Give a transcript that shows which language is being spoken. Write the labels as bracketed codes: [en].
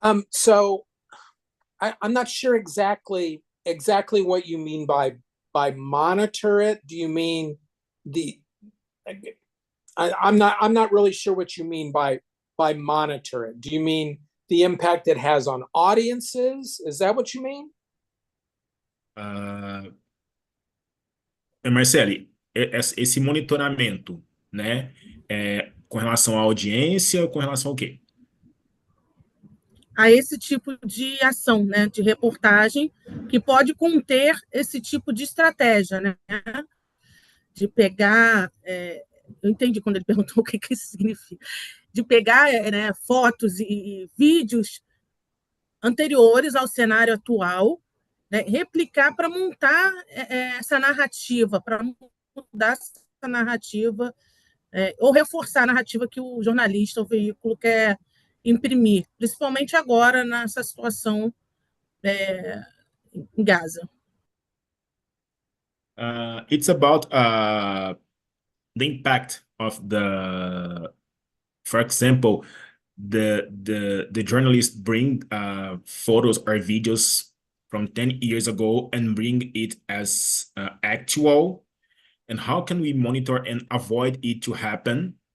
[en] So I'm not sure exactly what you mean by monitor it. Do you mean I'm not really sure what you mean by monitor it. Do you mean the impact it has on audiences? Is that what you mean? [pt] Marceli, esse monitoramento, né, com relação à audiência, com relação ao quê? A esse tipo de ação, né, de reportagem, que pode conter esse tipo de estratégia, né, de pegar, eu entendi quando ele perguntou o que isso significa, de pegar fotos e vídeos anteriores ao cenário atual, né, replicar para montar essa narrativa, para mudar essa narrativa, ou reforçar a narrativa que o jornalista, o veículo quer imprimir, principalmente agora nessa situação em Gaza. [en] It's about the impact of for example, the journalists bring photos or videos from 10 years ago and bring it as actual, and how can we monitor and avoid it to happen?